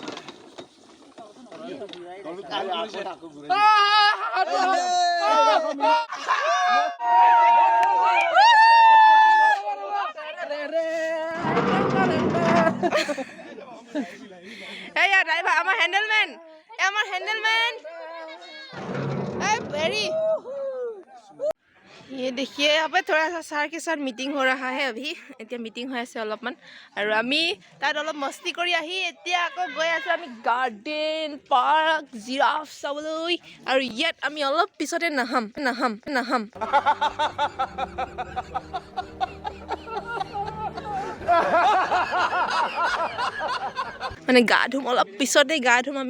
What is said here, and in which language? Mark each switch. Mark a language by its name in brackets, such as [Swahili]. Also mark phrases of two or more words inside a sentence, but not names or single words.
[Hindi] Hey यार ड्राइवर, हमारा हैंडलमैन, हमारा हैंडलमैन वेरी। ये देखिए यहाँ पे थोड़ा सा सर के साथ मीटिंग हो रहा है अभी। [Assamese] এতিয়া मीटिंग হৈ আছে অলপমান, আৰু আমি তাত অলপ মস্তি কৰি আহি এতিয়া আকৌ গৈ আছো আমি গাৰ্ডেন পাৰ্ক জিৰাফ চাবলৈ। আৰু ইয়াত আমি অলপ পিছতে নাহাম। মানে গা ধুম অলপ পিছতে, গা ধুম আমি।